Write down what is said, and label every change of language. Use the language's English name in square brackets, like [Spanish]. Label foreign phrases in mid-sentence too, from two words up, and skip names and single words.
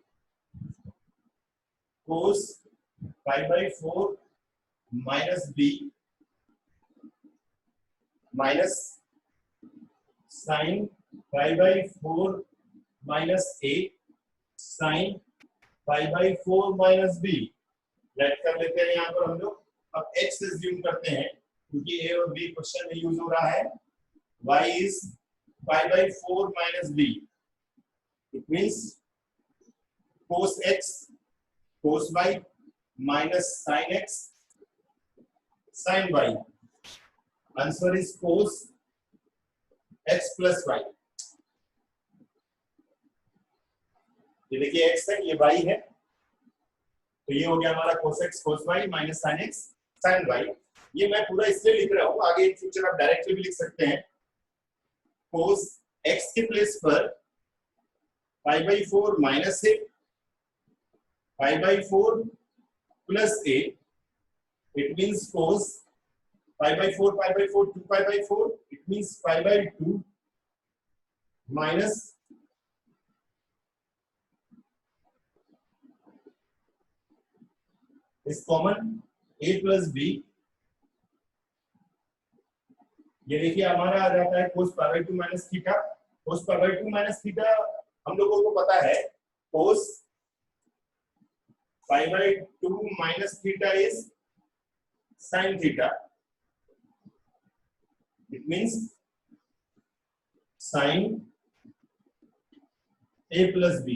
[English] cos pi by 4 minus b minus sin pi by 4 minus a sin pi by 4 minus b। [Hindi] लेट कर लेते हैं यहाँ पर हम लोग। अब x एज्यूम करते हैं क्योंकि a और b क्वेश्चन में यूज हो रहा है। [English] y is pi by 4 minus b, it means cos x cos y minus sin x sin y। answer is cos x plus y। [Hindi] ये देखिए x है, ये y है, तो ये हो गया हमारा [English] cos x cos y minus sin x sin y। [Hindi] ये मैं पूरा इसलिए लिख रहा हूं, आगे [English] in future [Hindi] आप डायरेक्टली भी लिख सकते हैं। [English] cos x के प्लेस पर pi by 4 minus a pi by 4 plus a, it means cos pi by 4 2 pi by 4, it means pi by 2 minus is common a plus b। [Hindi] ये देखिए हमारा आ जाता है [English] cos pi by 2 minus theta. cos pi by 2 minus थीटा [Hindi] हम लोगों को पता है, [English] cos pi by 2 minus theta is sin theta, it means sin a plus b।